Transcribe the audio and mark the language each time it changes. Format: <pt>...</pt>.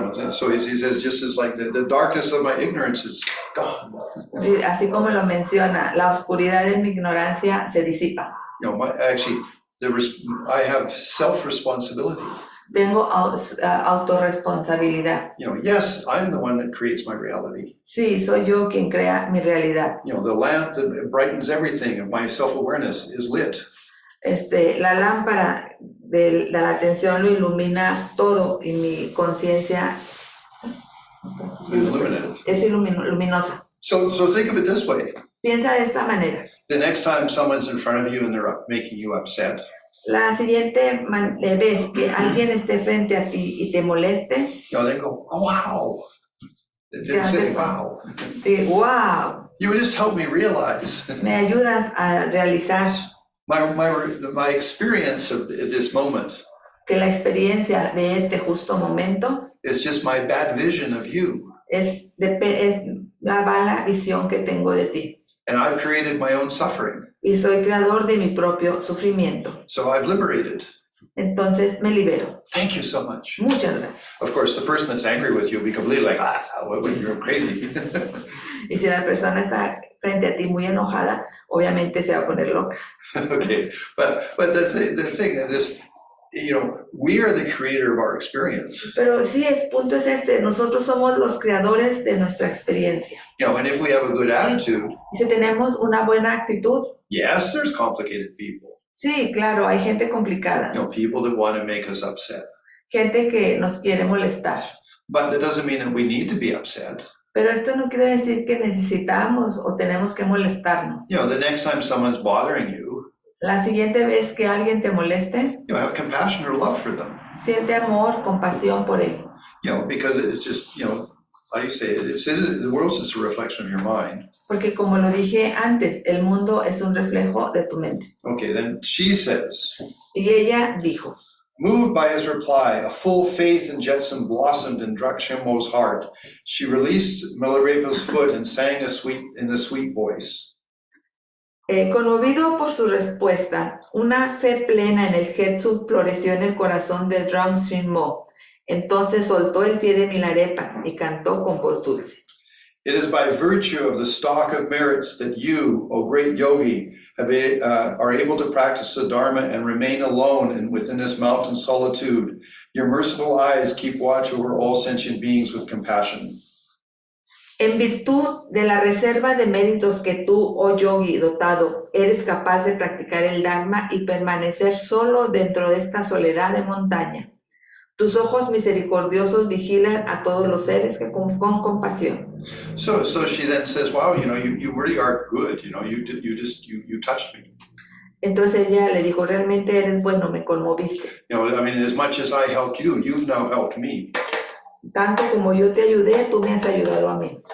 <en>So he says, just as like the darkness of my ignorance is gone.</en> <es>Así como lo menciona, la oscuridad de mi ignorancia se disipa.</es> <en>I have self-responsibility.</en> <es>Tengo autorresponsabilidad.</es> <en>Yes, I'm the one that creates my reality.</en> <es>Sí, soy yo quien crea mi realidad.</es> <en>The lamp that brightens everything of my self-awareness is lit.</en> <es>La lámpara de la atención lo ilumina todo y mi conciencia es luminosa.</es> <en>So think of it this way.</en> <es>Piensa de esta manera.</es> <en>The next time someone's in front of you and they're making you upset.</en> <es>La siguiente vez que alguien esté frente a ti y te moleste,</es> <en>They go, oh, wow. They didn't say wow. Wow. You just help me realize.</en> <es>Me ayudas a realizar</es> <en>my experience of this moment.</en> <es>Que la experiencia de este justo momento</es> <en>is just my bad vision of you.</en> <es>Es la mala visión que tengo de ti.</es> <en>And I've created my own suffering.</en> <es>Y soy creador de mi propio sufrimiento.</es> <en>So I've liberated.</en> <es>Entonces me libero.</es> <en>Thank you so much.</en> <es>Muchas gracias.</es> <en>Of course, the person that's angry with you will be completely like, you're crazy.</en> <es>Y si la persona está frente a ti muy enojada, obviamente se va a poner loca.</es> <en>Okay, but the thing is, we are the creator of our experience.</en> <es>Pero sí, el punto es nosotros somos los creadores de nuestra experiencia.</es> <en>And if we have a good attitude,</en> <es>y si tenemos una buena actitud,</es> <en>yes, there's complicated people.</en> <es>Sí, claro, hay gente complicada.</es> <en>People that want to make us upset.</en> <es>gente que nos quiere molestar.</es> <en>But that doesn't mean that we need to be upset.</en> <es>Pero esto no quiere decir que necesitamos o tenemos que molestarnos.</es> <en>You know, the next time someone's bothering you,</en> <es>La siguiente vez que alguien te moleste,</es> <en>you know, have compassion or love for them.</en> <es>siente amor, compasión por él.</es> <en>You know, because it's just, you know, how you say it, the world's just a reflection of your mind.</en> <es>Porque como lo dije antes, el mundo es un reflejo de tu mente.</es> <en>Okay, then she says,</en> <es>Y ella dijo,</es> <en>moved by his reply, a full faith in Jetson blossomed in Druk-Shimo's heart. She released Milarepa's foot and sang in a sweet voice.</en> <es>Conmovido por su respuesta, una fe plena en el Jetsu floreció en el corazón de Druk-Shimo. Entonces soltó el pie de Milarepa y cantó con voz dulce.</es> <en>It is by virtue of the stock of merits that you, O great yogi, are able to practice the Dharma and remain alone and within this mountain solitude. Your merciful eyes keep watch over all sentient beings with compassion.</en> <es>En virtud de la reserva de méritos que tú, oh yogi dotado, eres capaz de practicar el Dharma y permanecer solo dentro de esta soledad de montaña. Tus ojos misericordiosos vigilan a todos los seres que con compasión.</es> <en>So she then says, wow, you know, you really are good, you know, you touched me.</en> <es>Entonces ella le dijo, realmente eres bueno, me conmoviste.</es> <en>You know, I mean, as much as I helped you, you've now helped me.</en> <es>Tanto como yo te ayudé, tú me has ayudado a mí.</es>